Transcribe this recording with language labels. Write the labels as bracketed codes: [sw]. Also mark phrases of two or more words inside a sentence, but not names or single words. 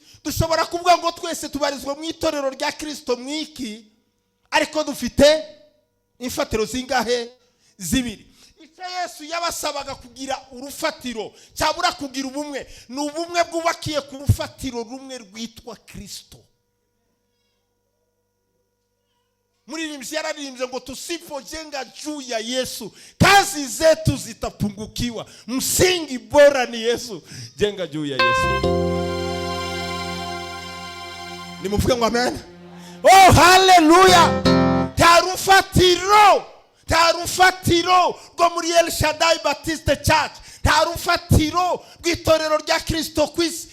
[rw] Dushobora kuvuga ngo twese tubarizwa mu itorero rya Kristo mwiki ariko dufite ifatiro zingahe? Zibiri. Icyo Yesu yabasabaga kugira urufatiro cyabura kugira ubumwe ni ubumwe bwubakiye ku rufatiro rumwe rwitwa Kristo. Muririmbyi yararimbye ngo [sw] tusipojenga juu ya Yesu kazi zetu zitapungukiwa. Msingi bora ni Yesu. Jenga juu ya Yesu. [rw] Nimuvuge ngo amen. Oh haleluya. Tarufatiro go muri El Shaddai Baptist Church. Tarufatiro bw'itorero rya Kristo kwisi.